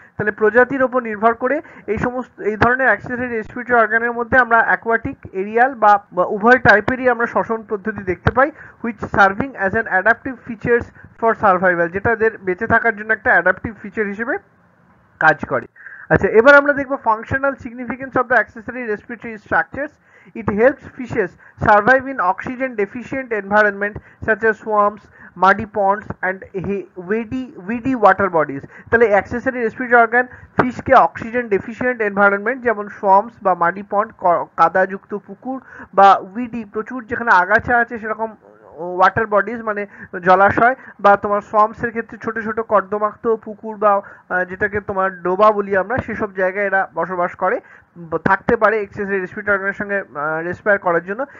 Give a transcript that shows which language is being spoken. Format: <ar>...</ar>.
<bn>তাহলে প্রজাতির ওপর নির্ভর করে এই ধরনের অ্যাক্সেসরি রেসপিরেটরি অর্গানের মধ্যে আমরা অ্যাকোয়াটিক, এরিয়াল বা উভয় টাইপেরই আমরা শ্বসন পদ্ধতি দেখতে পাই,</bn> <en>which serving as an adaptive features for survival,</en> <bn>যেটা এদের বেঁচে থাকার জন্য একটা অ্যাডাপটিভ ফিচার হিসেবে কাজ করে। আচ্ছা, এবার আমরা দেখব</bn> <en>Functional significance of the accessory respiratory structures. It helps fishes survive in oxygen deficient environment such as swamps, muddy ponds and weedy water bodies.</en> <bn>তাহলে accessory respiratory organ ফিশকে oxygen deficient environment যেমন swamps বা muddy পন্ড, কাদাযুক্ত পুকুর, বা Weedy প্রচুর যেখানে আগাছা আছে সেরকম ওয়াটার বডিজ মানে জলাশয়, বা তোমার সোয়াম্পসের ক্ষেত্রে ছোট ছোট কর্দমাক্ত পুকুর বা যেটাকে তোমার ডোবা বলি আমরা, সেসব জায়গায় এরা বসবাস করে থাকতে পারে এক্সেসরি রেসপিরেটরি অর্গানের সঙ্গে রেসপায়ার করার জন্য।</bn>